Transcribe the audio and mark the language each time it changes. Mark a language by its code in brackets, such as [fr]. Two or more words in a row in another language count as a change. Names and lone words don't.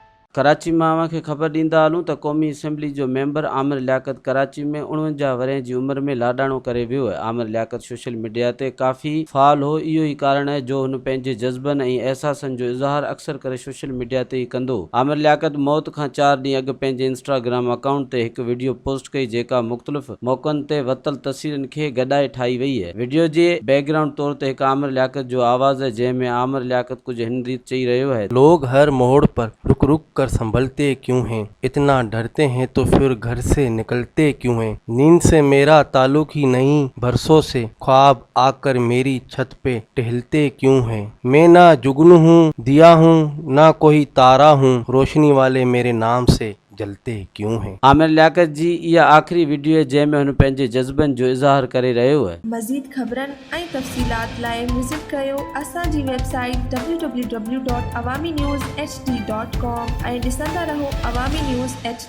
[sd] कराची मां खे ख़बर ॾींदा हलूं त क़ौमी असेंबली जो मेंबर आमिर लियाकत कराची में 49 वरह जी उम्र में लाडाणो करे वियो आहे। आमिर लियाकत [en] social media [sd] ते काफ़ी फ़ाल हो। इहो ई कारण है जो हुन पंहिंजे जज़्बनि ऐं एहसासनि जो इज़हार अक्सर करे [en] social media [sd] ते ई कंदो। आमिर लियाकत मौत खां 4 ॾींहं अॻु पंहिंजे [en] Instagram account [sd] ते हिकु वीडियो पोस्ट कई जेका मुख़्तलिफ़ मौक़नि ते वतल तस्वीरनि खे गॾाए ठाही वई आहे। वीडियो जे बैकग्राउंड तौर ते हिकु आमिर लियाकत जो आवाज़ है जंहिं में आमिर लियाकत कुछ हिन रीत चई रहियो है। [ur] لوگ ہر موڑ پر رک رک کر سنبھلتے کیوں ہیں، اتنا ڈرتے ہیں تو پھر گھر سے نکلتے کیوں ہیں. نیند سے میرا تعلق ہی نہیں، برسوں سے خواب آکر میری چھت پہ ٹہلتے کیوں ہیں. میں نہ جگنو ہوں، دیا ہوں، نہ کوئی تارا ہوں، روشنی والے میرے نام سے جلتے کیوں ہیں. [sd] आमिर लियाकत जी इहा आख़िरी वीडियो है जंहिं में हुन पंहिंजे जज़्बनि जो इज़हार करे रहियो है। मज़ीद ख़बरनि ऐं तफ़सीलात लाइ विज़िट कयो असांजी वेबसाइट www.awamiNewsHD.com ऐं ॾिसंदा रहो अवामी न्यूज़ HD।